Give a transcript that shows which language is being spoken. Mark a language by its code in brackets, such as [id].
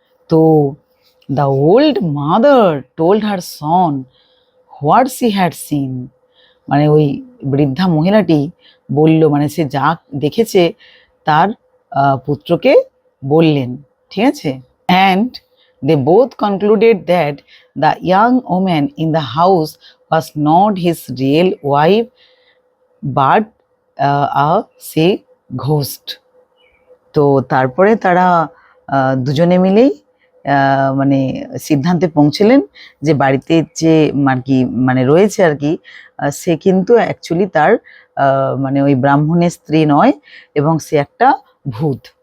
[bn] তো [en] the old mother told her son what she had seen, [bn] মানে ওই বৃদ্ধা মহিলাটি বলল, মানে সে যা দেখেছে তার পুত্রকে বললেন, ঠিক আছে। [en] and they both concluded that the young woman in the house was not his real wife but a say ghost। [bn] তো তারপরে তারা দুজনে মিলেই মানে সিদ্ধান্তে পৌঁছলেন যে বাড়িতে যে আর কি মানে রয়েছে আর কি সে কিন্তু অ্যাকচুয়ালি তার মানে ওই ব্রাহ্মণের স্ত্রী নয়, এবং সে একটা ভূত।